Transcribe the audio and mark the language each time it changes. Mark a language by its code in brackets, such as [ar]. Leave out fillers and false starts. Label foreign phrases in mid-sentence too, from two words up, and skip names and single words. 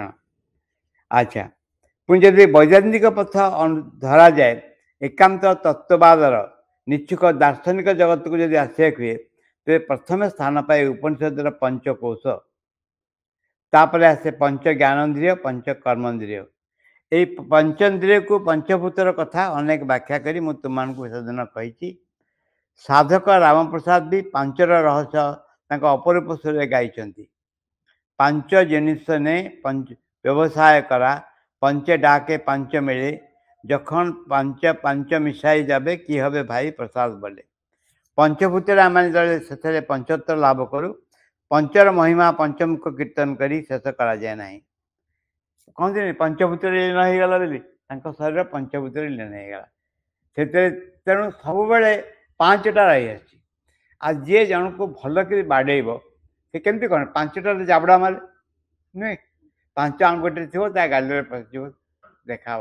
[or] ଆଚ୍ଛା, ପୁଣି ଯଦି ବୈଦାନ୍ତିକ ପଥ ଧରାଯାଏ, ଏକାନ୍ତ ତତ୍ତ୍ୱବାଦର ନିଚ୍ଛୁକ ଦାର୍ଶନିକ ଜଗତକୁ ଯଦି ଆସିବାକୁ ହୁଏ, ତେବେ ପ୍ରଥମେ ସ୍ଥାନ ପାଏ ଉପନିଷଦର ପଞ୍ଚକୋଶ, ତାପରେ ଆସେ ପଞ୍ଚ ଜ୍ଞାନେନ୍ଦ୍ରିୟ, ପଞ୍ଚ କର୍ମେନ୍ଦ୍ରିୟ। এই ପଞ୍ଚେନ୍ଦ୍ରିୟକୁ ପଞ୍ଚଭୂତର କଥା ଅନେକ ବ୍ୟାଖ୍ୟା କରି ମୁଁ ତୁମମାନଙ୍କୁ ସେଦିନ କହିଛି। ସାଧକ ରାମପ୍ରସାଦ ବି 5ର ରହସ୍ୟ ତାଙ୍କ ଅପରୂପ ସ୍ୱରରେ ଗାଇଛନ୍ତି। [bn] 5 জিনিস নে ব্যবসায় করা, 5 ডাকে 5 মেলে, যখন 5 মিশাই যাবে কি হবে ভাই প্রসাদ বলে। [or] পঞ্চভূତରେ ଆମେ ସେଥିରେ ପଞ୍ଚତ୍ଵ ଲାଭ କରୁ। 5ର ମହିମା ପଞ୍ଚମୁଖ କୀର୍ତ୍ତନ କରି ଶେଷ କରାଯାଏ ନାହିଁ। କହନ୍ତିନି ପଞ୍ଚଭୂତରେ ଲୀନ ହେଇଗଲା ବୋଲି, ତାଙ୍କ ଶରୀର ପଞ୍ଚଭୂତରେ ଲୀନ ହେଇଗଲା। ସେଥିରେ ତେଣୁ ସବୁବେଳେ 5ଟା ରହିଆସିଛି। ଆଉ ଯିଏ ଜଣକୁ ଭଲ କରି ବାଡ଼େଇବ, ସେ କେମିତି କ'ଣ 5ଟାରେ ଜାବଡ଼ା ମାରେ ନୁହେଁ, 5 ଆଙ୍ଗୁଠିରେ ଥିବ, ତା ଗାଲିରେ ପଶିଯିବ, ଦେଖାହବ।